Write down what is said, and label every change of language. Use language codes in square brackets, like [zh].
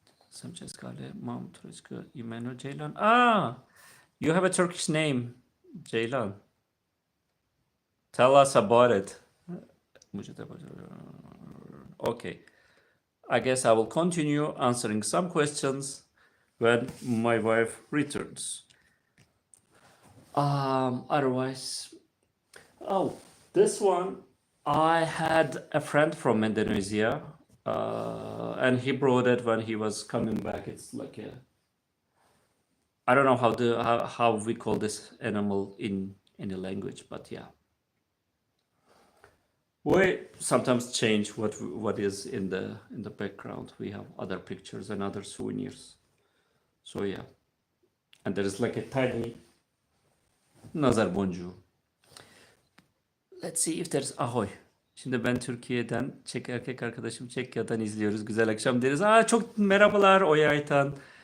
[cs] Jsem česká, ale mám turecké jméno Ceylan. [en] You have a Turkish name, Ceylan. Tell us about it. Okay. I guess I will continue answering some questions when my wife returns. Otherwise, this one, I had a friend from Indonesia, and he brought it when he was coming back. It's like I don't know how we call this animal in any language, but yeah. We sometimes change what is in the background. We have other pictures and other souvenirs. So yeah, and there is like a tiny nazar boncuğu. Let's see if there's ahoy. [tr] Şimdi ben Türkiye'den, Çek erkek arkadaşım Çekya'dan izliyoruz. Güzel akşam deriz. Çok merhabalar Oya Aytan.